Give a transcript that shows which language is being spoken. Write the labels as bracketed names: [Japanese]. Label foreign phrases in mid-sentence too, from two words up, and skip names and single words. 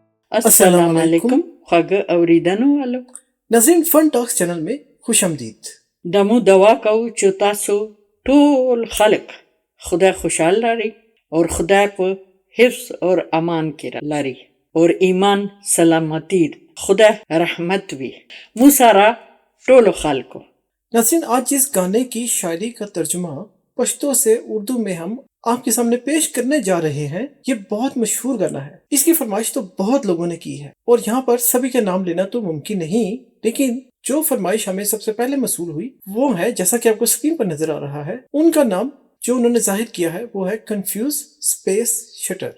[Pashto] السلام علیکم خواږه اوریدنو والو. [Urdu] ناظرین فن ټاکس چینل میں خوش آمدید. [Pashto] دمو دعا کوو چې تاسو ټول خلق خدای خوشحال لري اور خدای په حفظ اور امان کې لري اور ایمان سلامتی خدای رحمت وي مو سره ټولو خلکو. [Urdu] ناظرین آج جس گانے کی شاعری کا ترجمہ پشتو سے اردو میں ہم آپ کے سامنے پیش کرنے جا رہے ہیں، یہ بہت مشہور گانا ہے. اس کی فرمائش تو بہت لوگوں نے کی ہے اور یہاں پر سبھی کے نام لینا تو ممکن نہیں، لیکن جو فرمائش ہمیں سب سے پہلے موصول ہوئی وہ ہے، جیسا کہ آپ کو اسکرین پر نظر آ رہا ہے، ان کا نام جو انہوں نے ظاہر کیا ہے وہ ہے کنفیوز اسپیس شٹر.